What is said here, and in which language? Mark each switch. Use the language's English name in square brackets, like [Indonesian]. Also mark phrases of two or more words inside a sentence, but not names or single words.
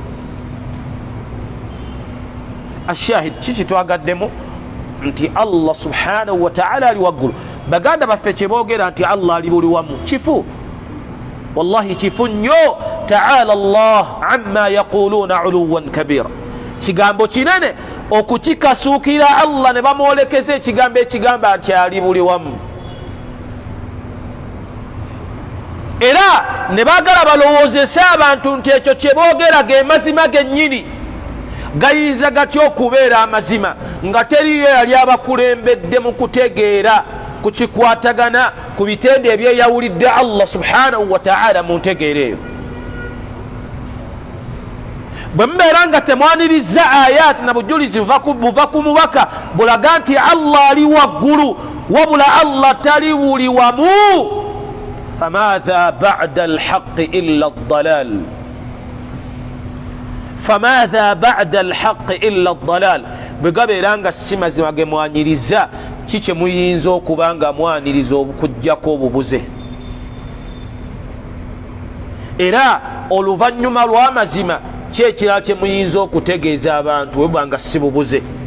[Ganda] Ashahid kiki twagaddemu nti Allah [Arabic] سبحانه وتعالى [Ganda] ali waggulu. Baganda baffe kyeboogera nti Allah ali buli wamu kifu, wallahi kifu nnyo. [Arabic] تعالى الله عما يقولون علوا كبيرا, [Ganda] kigambo kinene okukikasuukira Allah ne bamwolekeza ekigambo ekigamba nti ali buli wamu. Era ne baagala balowoozesa abantu nti ekyo kyeboogera ge mazima gennyini, gayinza gatya okubeera amazima nga teriyo yali abakulembedde mu kutegeera ku kikwatagana ku bitende ebyeyawulidde Allah [Arabic] سبحانه وتعالى [Ganda] mu ntegeera eyo. Bwe mubeera nga temwaniriza ayati na bujulizi buva ku mubaka bulaga nti Allah ali waggulu wabula Allah tali buli wamu, [Arabic] فماذا بعد الحق إلا الضلال, فماذا بعد الحق إلا الضلال. [Ganda] Bwe gabeera nga si mazima ge mwanyiriza, kikye muyinza okuba nga mwaniriza okujjako obubuze. Era oluvannyuma lw'amazima kyekirala kye muyinza okutegeeza abantu bwe bwanga si bubuze.